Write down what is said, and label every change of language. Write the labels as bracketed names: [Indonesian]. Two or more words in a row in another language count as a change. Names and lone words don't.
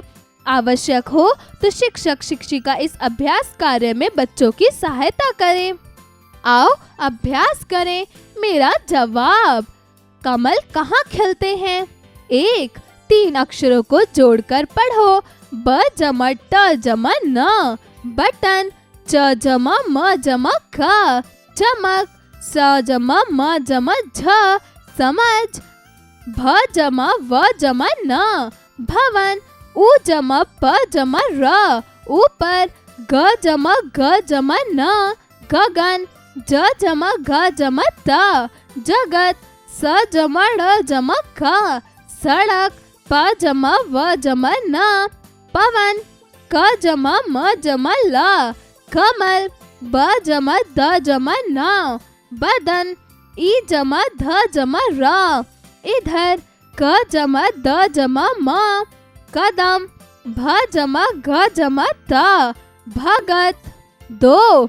[Hindi] आवश्यक हो तो शिक्षक शिक्षिका इस अभ्यास कार्य में बच्चों की सहायता करें। आओ अभ्यास करें। मेरा जवाब, कमल कहाँ खिलते हैं? 1. 3 अक्षरों को जोड़कर पढ़ो। ब जमा ट जमा न, बटन। च जमा म जमा क, चमक। स जमा म जमा झ, समझ। भ जमा व जमा न, भवन। उ जमा प जमा र, ऊपर। ग जमा ग जमा न, गगन। ज जमा घ जमा त, जगत। स जमा ड़ जमा क, सड़क। प जमा व जमा न, पवन। क जमा म जमा ल, कमल। ब जमा द जमा न, बदन। ई जमा ध जमा र, इधर। क जमा द जमा म, कदम। भ जमा घ जमा त, भगत। 2.